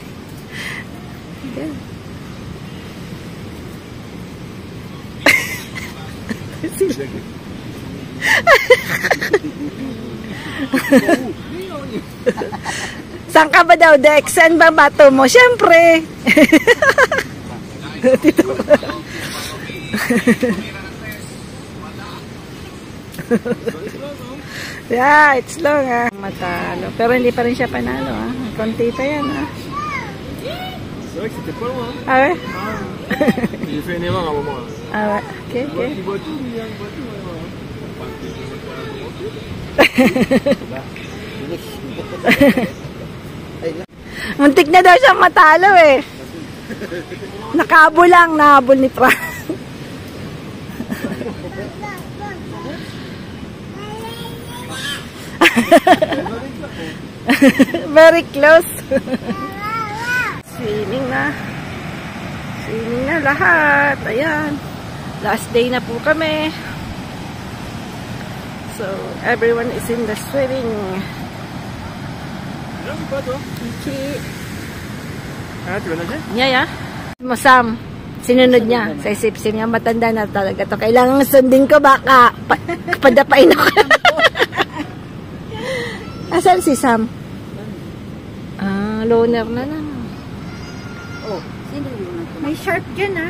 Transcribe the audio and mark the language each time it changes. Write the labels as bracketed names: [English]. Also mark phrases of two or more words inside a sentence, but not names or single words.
[Filipino] Saan ka ba daw, Dex? Saan ba bato mo? Siyempre. [English] Yeah, it's long ah. Matalo. [Filipino] Pero hindi pa rin siya panalo ah. Konti pa yan ah. [French] Ah ouais? J'ai fait une erreur à un moment. Ah ouais. Ok, ok. [Filipino] Muntik na daw siyang matalo eh. Nakahabol lang, nahabol ni Frank. [English] Very close. [Filipino] Swimming na. Swimming na lahat. Ayan. [English] Last day [Filipino] na po kami. [English] So, everyone is in the swimming. Kiki. [French] Ah, tu vas nager? [English] Yeah. [Filipino] Masam. Sinunod niya. Sa isip-isip niya, matanda na talaga to. Kailangan sundin ko baka padapain ako. Asan si Sam? Ah, loner na lang. Oh, sino yun? May shark dyan ah.